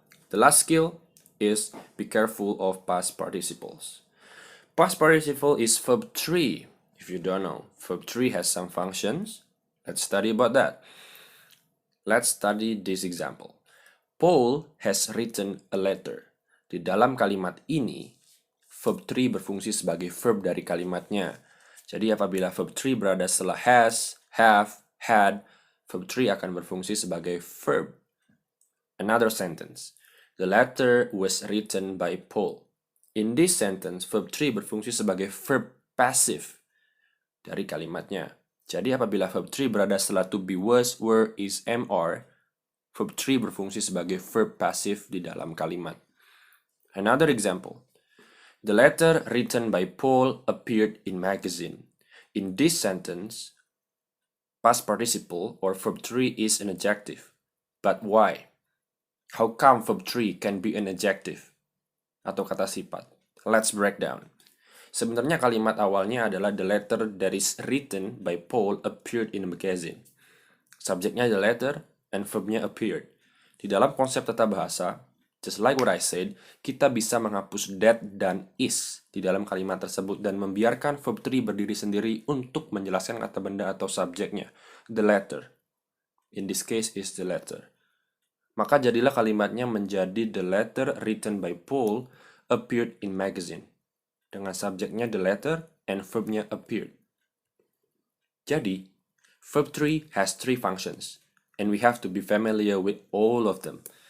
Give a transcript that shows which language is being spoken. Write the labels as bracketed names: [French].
[English] The last skill is be careful of past participles. Past participle is verb 3. If you don't know, verb 3 has some functions. Let's study about that. Let's study this example. Paul has written a letter. [Indonesian] Di dalam kalimat ini, verb 3 berfungsi sebagai verb dari kalimatnya. Jadi apabila verb 3 berada setelah has, have, had, verb 3 akan berfungsi sebagai verb. [English] Another sentence. The letter was written by Paul. In this sentence, verb 3 [Indonesian] berfungsi sebagai [English] verb passive dari kalimatnya. [Indonesian] Jadi apabila verb 3 berada setelah to be, was, were, is, am, are, verb 3 berfungsi sebagai verb passive di dalam kalimat. [English] Another example. The letter written by Paul appeared in magazine. In this sentence, past participle or verb 3 is an adjective. But why? How come verb 3 can be an adjective? [Indonesian] Atau kata sifat. [English] Let's break down. [Indonesian] Sebenarnya kalimat awalnya adalah [English] the letter that is written by Paul appeared in a magazine. [Indonesian] Subjeknya the letter and verbnya appeared. Di dalam konsep tata bahasa, [English] just like what I said, [Indonesian] kita bisa menghapus that dan is di dalam kalimat tersebut dan membiarkan verb 3 berdiri sendiri untuk menjelaskan kata benda atau subjeknya. [English] The letter. In this case is the letter. [Indonesian] Maka jadilah kalimatnya menjadi [English] the letter written by Paul appeared in magazine. [Indonesian] Dengan subjeknya [English] the letter and verbnya appeared. Jadi, verb 3 has 3 functions, and we have to be familiar with all of them.